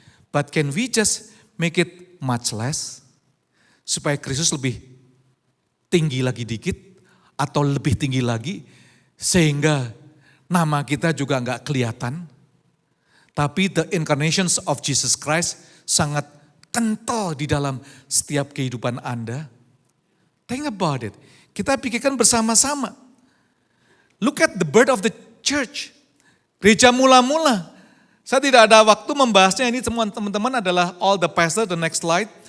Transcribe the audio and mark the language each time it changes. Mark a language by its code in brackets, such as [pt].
[en] But can we just make it much less? [id] Supaya Kristus lebih tinggi lagi dikit, atau lebih tinggi lagi, sehingga nama kita juga enggak kelihatan. Tapi the incarnations of Jesus Christ sangat kental di dalam setiap kehidupan Anda. [en] Think about it. [id] Kita pikirkan bersama-sama. [en] Look at the birth of the church. [id] Gereja mula-mula. Saya tidak ada waktu membahasnya, ini semua teman-teman adalah [en] all the pastor, the next slide.